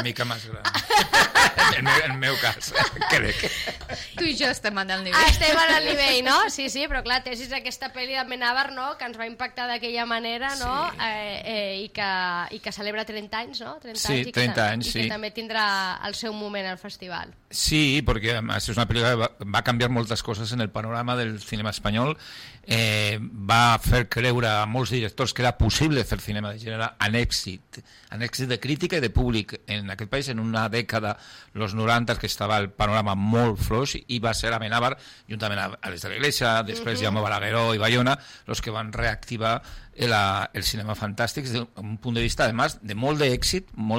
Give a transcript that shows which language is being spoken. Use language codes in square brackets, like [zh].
[ca] Una mica més gran. en el meu cas, crec. Tu i jo estem en el nivell. Estem en el nivell, no? Sí, però clar, Tesis, aquesta pel·li de Menàvar, no?, que ens va impactar d'aquella manera, no?, i que celebra 30 anys, no? 30 anys, sí. I que també tindrà el seu moment al festival. [es] Sí, porque además es una película que va a cambiar [ca] moltes coses en el panorama del cinema espanyol. Va a fer creure a molts directors que era possible fer cinema de gènere en èxit de crítica i de públic en aquest país, en una dècada, los 90, que estava el panorama molt flux, i va ser Amenábar, juntament a les de la Iglesia, després Jaume Balagueró i Bayona, els que van reactivar el cinema fantàstic d'un punt de vista, además, de molt d'èxit.